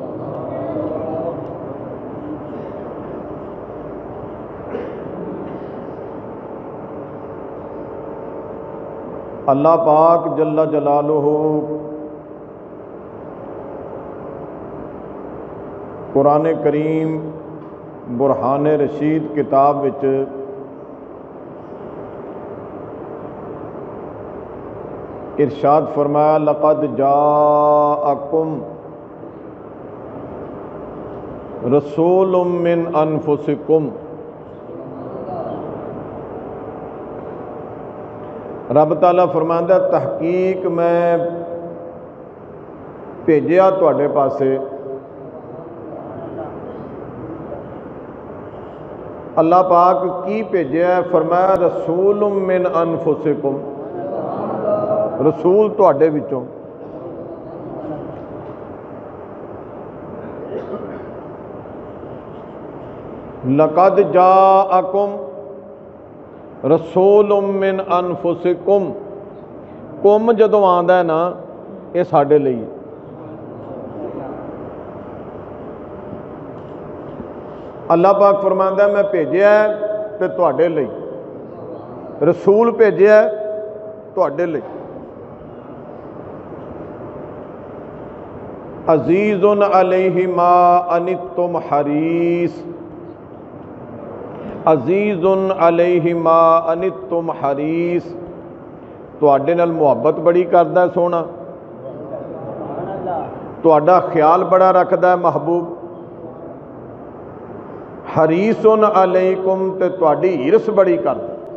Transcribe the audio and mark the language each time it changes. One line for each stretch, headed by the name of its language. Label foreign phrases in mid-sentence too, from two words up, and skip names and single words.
Punjabi: اللہ پاک جل جلالہ قرآن کریم برہان رشید کتاب وچ ارشاد فرمایا,
Arabic: لقد جاءكم رسول من أنفسكم.
Punjabi: رب تعالیٰ فرماندا، تحقیق میں بھیجیا تہاڈے پاسے. اللہ پاک کی بھیجیا? فرمایا
Arabic: رسول من أنفسكم,
Punjabi: رسول تہاڈے وچوں.
Arabic: لقد جاءكم رسول من أنفسكم,
Punjabi: کم جدوں آندا ہے نا، یہ ساڈے لئی. اللہ پاک فرماندا، میں بھیجیا تے تہاڈے لئی، رسول بھیجیا تہاڈے لئی.
Arabic: عزيز عليه ما عنتم حريص، عزيز عليه ما عنتم حريص,
Punjabi: تہاڈے نال محبت بڑی کردا سوہنا، تہاڈا خیال بڑا رکھدا محبوب.
Arabic: حريص عليكم,
Punjabi: تے تہاڈی حرص بڑی کردا.